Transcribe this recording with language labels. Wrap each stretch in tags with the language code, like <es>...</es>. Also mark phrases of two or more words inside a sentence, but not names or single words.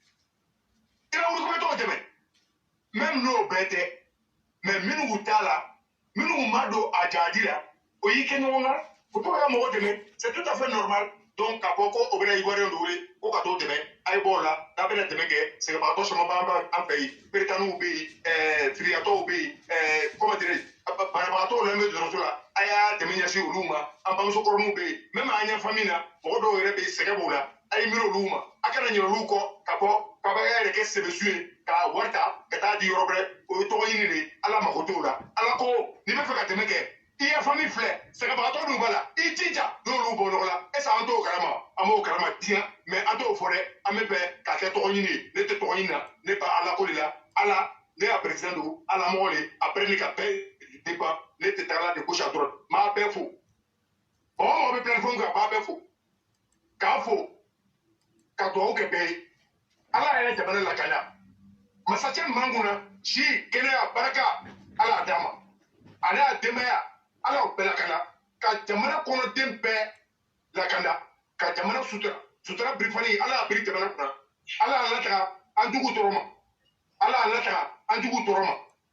<bm>i bɛ wuli ko bɛ t'o dɛmɛ même n'o bɛɛ tɛ mais minnu t'a la minnu ma don a jadi la o y'i kɛ ɲɔgɔn kan o t'o ka mɔgɔ dɛmɛ</bm> <fr>c'est tout à fait normal</fr> <bm>donc k'a fɔ ko o bɛna ivoirien dɔ wele ko ka t'o dɛmɛ a ye bɔ o la n'a bɛna dɛmɛ kɛ sɛgɛnbagatɔ caman b'an fɛ yen peretaniw bɛ yen firiyatɔw bɛ yen</bm> <fr>comment dirais je</fr> <bm>banabagatɔw lamɛn dɔrɔtɔrɔso la a y'a dɛmɛ ɲɛsin olu ma an bamusokɔrɔninw bɛ yen même an ɲɛfa min na mɔgɔ dɔw yɛrɛ bɛ yen sɛgɛ b'o la a ye miiri olu ma a kana ɲinɛ olu kɔ ka fɔ k'a bɛ yɛrɛ kɛ sɛbɛsu ye k'a wari ta ka taa di yɔrɔ wɛrɛ o ye tɔgɔ ɲini de ye ala mago t'o la ala ko n'i bɛ fɛ ka dɛmɛ kɛ i ya fami filɛ sɛgɛbagatɔ dun b'a la i jija n'olu bɔ ɲɔgɔn la</bm> <fr>est ce que</fr> <bm>an t'o kalama an b'o kalama diɲɛ mais an t'o fɔ dɛ an bɛ fɛ k'a kɛ tɔgɔ ɲini ye ne tɛ tɔgɔ ɲini na ne ba ala ko de la ala ne y'a président don ala mɔgɔ de après ne ka bɛɛ débat ne tɛ taa la</bm> <fr>de gauche à droite</fr> <bm>m'a bɛɛ fo mɔgɔ mɔgɔ bɛ plateforme kan b'a bɛɛ fo k'a fo ka dugawu kɛ bɛɛ ye ala yɛrɛ jamana lakana masakɛ min b'an kunna si kɛnɛya barika ala y'a d'a ma ale y'a denbaya ala y'o bɛɛ lakana ka jamana kɔnɔden bɛɛ lakana ka jamana sutura birifani ala y'a biri jamana kunna ala y'a lataga an jugu tɔɔrɔ ma ala y'a lataga an jugu tɔɔrɔ ma</bm>